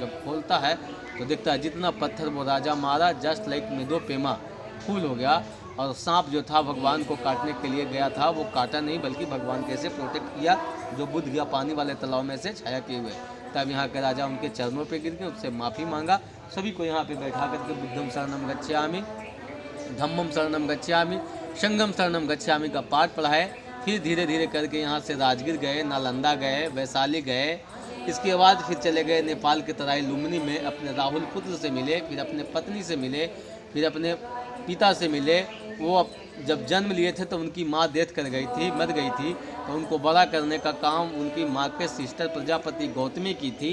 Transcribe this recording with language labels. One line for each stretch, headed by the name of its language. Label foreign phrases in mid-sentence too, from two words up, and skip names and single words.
Hindi: जब खोलता है तो देखता है जितना पत्थर वो राजा मारा
English: just like
Hindi: मेदो पेमा फूल हो गया। और सांप जो था भगवान को काटने के लिए गया था, वो काटा नहीं बल्कि भगवान कैसे प्रोटेक्ट किया, जो बुद्ध गया पानी वाले तालाब में से छाया किए हुए। तब यहाँ के राजा उनके चरणों पे गिर के उससे माफ़ी मांगा।
Pali: सभी को यहाँ पे बैठा करके बुद्धम शरणम गच्छामि, धम्मम शरणम गच्छामि, संघम शरणम गच्छामि का पाठ पढ़ाए।
Hindi: फिर धीरे धीरे करके यहाँ से राजगीर गए, नालंदा गए, वैशाली गए। इसके बाद फिर चले गए नेपाल के तराई लुम्बिनी में, अपने राहुल पुत्र से मिले, फिर अपने पत्नी से मिले, फिर अपने पिता से मिले। वो जब जन्म लिए थे तो उनकी माँ डेथ कर गई थी, मर गई थी, तो उनको बड़ा करने का काम उनकी माँ के सिस्टर प्रजापति गौतमी की थी।